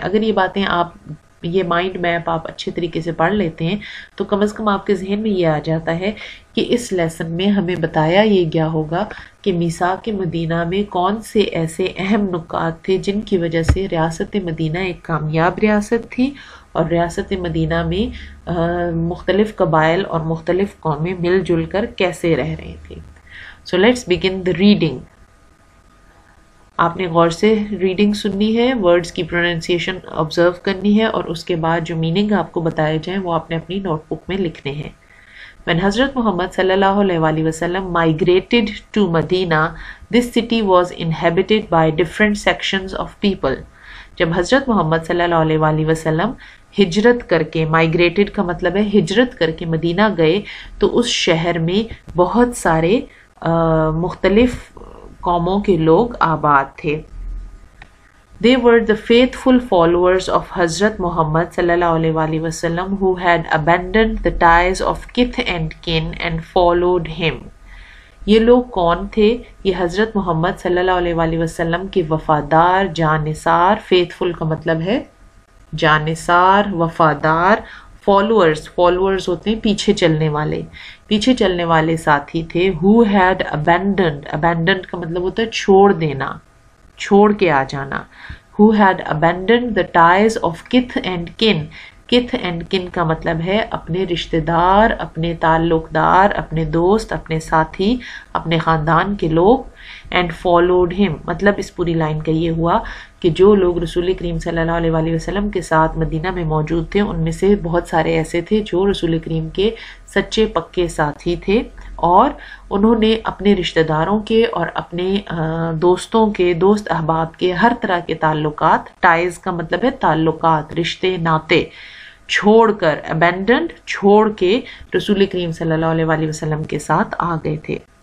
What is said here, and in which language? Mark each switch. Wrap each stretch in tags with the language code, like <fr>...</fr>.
<ur>اگر یہ باتیں آپ یہ مائنڈ میپ آپ اچھے طریقے سے پڑھ لیتے ہیں تو کم از کم آپ کے ذہن میں یہ آ جاتا ہے کہ اس لیسن میں ہمیں بتایا یہ گیا ہوگا کہ میثاق مدینہ میں کون سے ایسے اہم نکات تھے جن کی وجہ سے ریاست مدینہ ایک کامیاب ریاست تھی اور ریاست مدینہ میں مختلف قبائل اور مختلف قومیں مل جل کر کیسے رہ رہی تھیں.</ur> <en>So let's begin the reading.</en> <ur>آپ نے غور سے ریڈنگ سننی ہے, ورڈز کی پروننسیشن آبزرو کرنی ہے اور اس کے بعد جو میننگ آپ کو بتائے جائیں وہ آپ نے اپنی نوٹ بک میں لکھنے ہیں.</ur> <en>When حضرت Muhammad صلی اللہ علیہ وآلہ وسلم migrated to Medina, this city was inhabited by different sections of people.</en> <ur>جب حضرت محمد صلی اللہ علیہ وآلہ وسلم ہجرت کر کے, migrated کا مطلب ہے ہجرت کر کے مدینہ گئے تو اس شہر میں بہت سارے مختلف قوموں کے لوگ آباد تھے.</ur> <en>They were the faithful followers of حضرت Muhammad صلی اللہ علیہ وآلہ وسلم who had abandoned the ties of kith and kin and followed him.</en> <ur>یہ لوگ کون تھے؟ یہ حضرت محمد صلی اللہ علیہ وآلہ وسلم کے وفادار, جانثار, faithful کا مطلب ہے جانثار, وفادار. فالوورز ہوتے ہیں پیچھے چلنے والے, پیچھے چلنے والے ساتھی تھے.</ur> <en>who had abandoned</en> <ur>کا مطلب ہوتا ہے چھوڑ دینا, چھوڑ کے آ جانا.</ur> <en>who had abandoned the ties of kith and kin.</en> <ur>kith and kin کا مطلب ہے اپنے رشتہ دار, اپنے تعلق دار, اپنے دوست, اپنے ساتھی, اپنے خاندان کے لوگ.</ur> <en>and followed him</en> <ur>مطلب اس پوری لائن کا یہ ہوا کہ جو لوگ رسول کریم صلی اللہ علیہ وسلم کے ساتھ مدینہ میں موجود تھے ان میں سے بہت سارے ایسے تھے جو رسول کریم کے سچے پکے ساتھی تھے، اور انہوں نے اپنے رشتہ داروں کے اور اپنے دوستوں کے، دوست احباب کے ہر طرح کے تعلقات، ٹائز کا مطلب ہے تعلقات، رشتے ناتے، چھوڑ کر، abandoned، چھوڑ کے رسول کریم صلی اللہ علیہ وسلم کے ساتھ آ گئے تھے۔</ur>